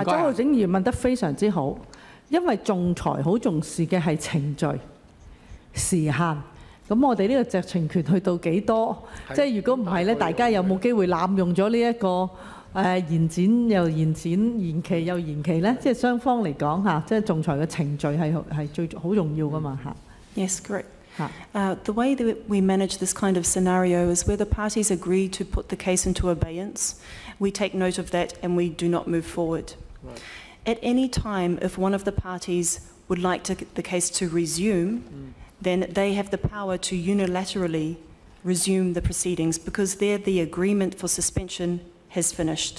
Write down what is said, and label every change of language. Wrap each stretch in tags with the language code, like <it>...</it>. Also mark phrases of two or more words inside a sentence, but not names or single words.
<yue>周浩鼎議員問得非常之好，因為仲裁好重視嘅係程序時限。咁我哋呢個酌情權去到幾多？即係如果唔係咧，大家有冇機會濫用咗呢一個？延展又延展，延期又延期咧，即係雙方嚟講嚇，即係仲裁嘅程序係最好重要噶嘛嚇。</yue> <en>Yes, correct. The way that we manage this kind of scenario is where the parties agree to put the case into abeyance. We take note of that and we do not move forward. Right. At any time, if one of the parties would like the case to resume, then they have the power to unilaterally resume the proceedings because there the agreement for suspension has finished.</en>